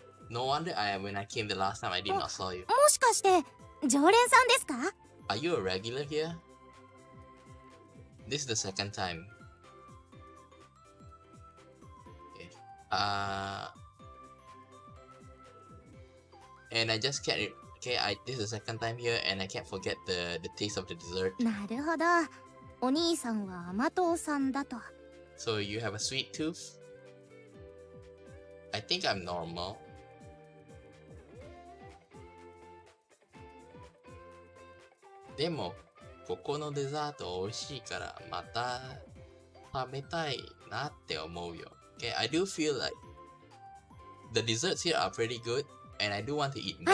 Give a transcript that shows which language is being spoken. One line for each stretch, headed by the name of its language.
English: No wonder when I came the last time I did not saw you.
Japanese: もしかして常連さんですか？
English: Are you a regular here? This is the second time. Okay. And I just can't. Okay, this is the second time here, and I can't forget the taste of the dessert.
Japanese: なるほど。お兄さんは甘党さんだと。
English: So you have a sweet tooth? I think I'm normal.
Japanese: Demo, ここのデザート美味しいからまた食べたいなって思うよ。
English: Okay, I do feel like the desserts here are pretty good, and I do want to eat more.